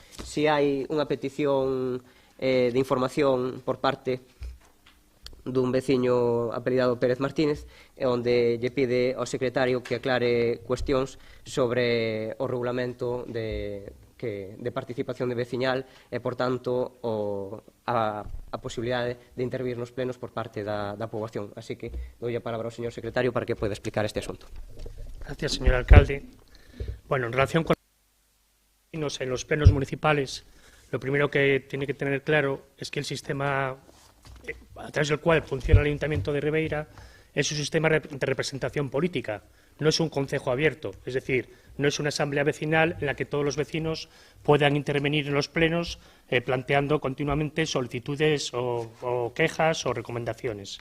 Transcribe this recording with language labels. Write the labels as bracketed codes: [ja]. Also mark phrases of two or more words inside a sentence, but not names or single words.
[gl] Se hai unha petición de información por parte dun veciño apelidado Pérez Martínez, onde lle pide ao secretario que aclare cuestións sobre o regulamento de participación de veciñal e, por tanto, a posibilidade de intervir nos plenos por parte da poboación. [es] Así que doy [gl] a palabra ao señor secretario [es] para que pueda explicar este asunto. Gracias, señor alcalde. Bueno, en relación con los en los plenos municipales, lo primero que tiene que tener claro es que el sistema a través del cual funciona el Ayuntamiento de Ribeira es un sistema de representación política, no es un concejo abierto, es decir, no es una asamblea vecinal en la que todos los vecinos puedan intervenir en los plenos planteando continuamente solicitudes o quejas o recomendaciones.